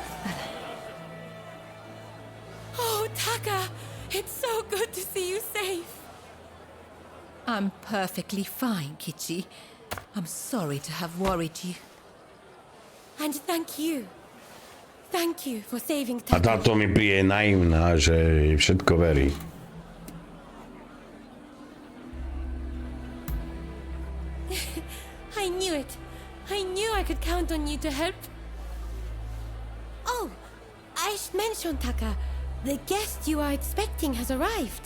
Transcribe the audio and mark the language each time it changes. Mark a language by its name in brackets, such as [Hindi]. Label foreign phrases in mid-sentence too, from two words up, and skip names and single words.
[English] Oh, Taka! It's so good to see you safe. I'm perfectly fine, Kichi. I'm sorry to have worried you. And thank you. Thank you for saving A Taka. [Slovak] táto mi príde naivná, že jej všetko verí. [English] I knew it. I knew I could count on you to help. Oh, I should mention, Taka. The guest you are expecting has arrived.